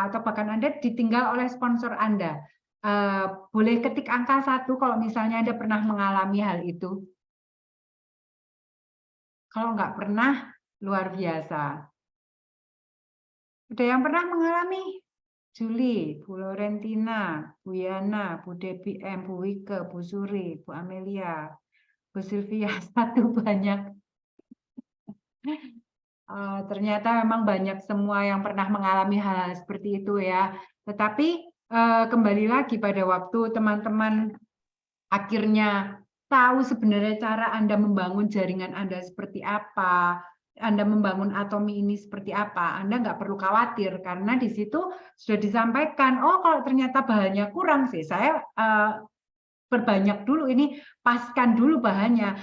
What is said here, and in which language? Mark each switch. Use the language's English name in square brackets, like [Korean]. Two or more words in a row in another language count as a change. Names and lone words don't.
[Indonesian] Atau bahkan Anda ditinggal oleh sponsor Anda? Boleh ketik angka 1 kalau misalnya Anda pernah mengalami hal itu. Kalau nggak pernah, luar biasa. Ada yang pernah mengalami? Juli, Bu Laurentina, Bu Yana, Bu Debbie M, Bu Wike, Bu Suri, Bu Amelia, Bu Sylvia, satu banyak. Ternyata memang banyak semua yang pernah mengalami hal seperti itu ya. Tetapi kembali lagi pada waktu teman-teman akhirnya tahu sebenarnya cara Anda membangun jaringan Anda seperti apa, Anda membangun Atomi ini seperti apa, Anda nggak perlu khawatir karena di situ sudah disampaikan, oh kalau ternyata bahannya kurang sih, saya perbanyak dulu ini, paskan dulu bahannya.